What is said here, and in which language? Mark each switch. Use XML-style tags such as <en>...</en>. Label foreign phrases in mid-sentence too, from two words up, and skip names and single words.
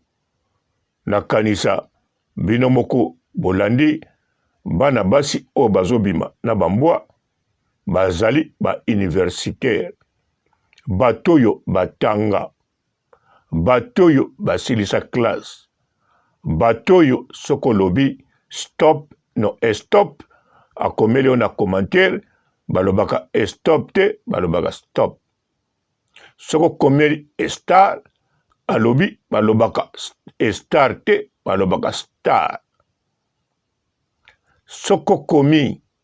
<ln>nakanisa bino moko bolandi bana basi oyo bazobima na bambwa bazali ba-universitaire bato oyo batanga bato oyo basilisa classe bato oyo soki olobi</ln> <en>stop no stop</en> <ln>akomeli oyo na commentaire balobaka stop te balobaka stop soki okomeli star alobi balobaka star te balobaka star soki okomi</ln>